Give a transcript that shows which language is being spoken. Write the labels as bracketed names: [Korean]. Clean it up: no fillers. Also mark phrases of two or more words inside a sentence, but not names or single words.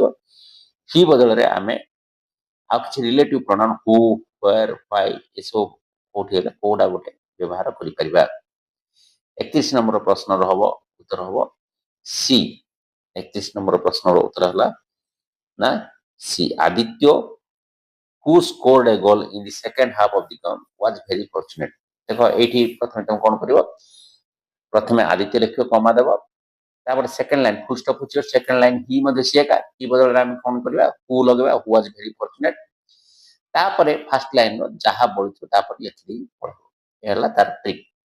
[Odia] ହି ବଦଳରେ ଆମେ ଆଉ କିଛି [English] relative pronoun who, where, why [Odia] ଏସବୁ କୋଉଠି ହେଲେ କୋଉଟା ଗୋଟେ ବ୍ୟବହାର କରିପାରିବା। 31 ନମ୍ବର ପ୍ରଶ୍ନର ହବ ଉତ୍ତର ହବ ସି। 31 ନମ୍ବର ପ୍ରଶ୍ନର ଉତ୍ତର ହେଲା ନା ସି। [English] ଆଦିତ୍ୟ who scored a goal in the second half of the game was very fortunate। [Odia] ଦେଖ ଏଇଠି ପ୍ରଥମେ ତମେ କଣ କରିବ, ପ୍ରଥମେ ଆଦିତ୍ୟ ଲେଖିବ କମା ଦେବ ତାପରେ [English] second line full stop [Odia] ଉଠିବ [English] second line [Odia] ହି ମଧ୍ୟ ସିଏ ଏକା ହି ବଦଳରେ ଆମେ କଣ କରିବା ହୁ ଲଗେଇବା [English] who was very fortunate [Odia] ତାପରେ [English] first lineର [Odia] ଯାହା ବଳୁଥିବ ତାପରେ ଲେଖିଦେଇ ପଢିବ। ଏହା ହେଲା ତାର ଟ୍ରିକ୍।